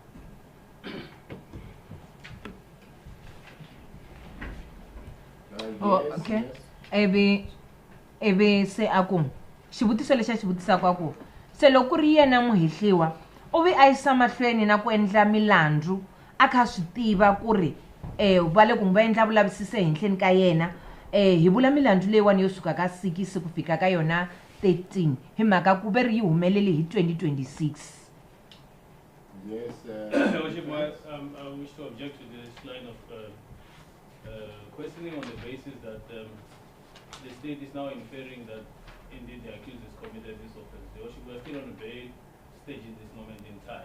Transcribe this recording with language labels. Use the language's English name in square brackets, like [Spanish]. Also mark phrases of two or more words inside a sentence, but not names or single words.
[English] Oh, okay. [Tsonga] Ebe se aku xivutiso lexi xivutisaka aku se loko ri yena muhehliwa u vi a yisa mahlweni na ku endla milandzu a kha swi tiva ku ri va le ku va endla vulavisisi ehenhleni ka yena hi vula milandzu leyiwani yo suka ka 6 ku fika ka yona 13 hi mhaka ku ve ri yi humelele hi 2026. [English] Yes. Your Worship, I wish to object to this line of questioning on the basis that the state is now inferring that indeed the accused has committed this offense. Your Worship, we are still on the bail stage at this moment in time.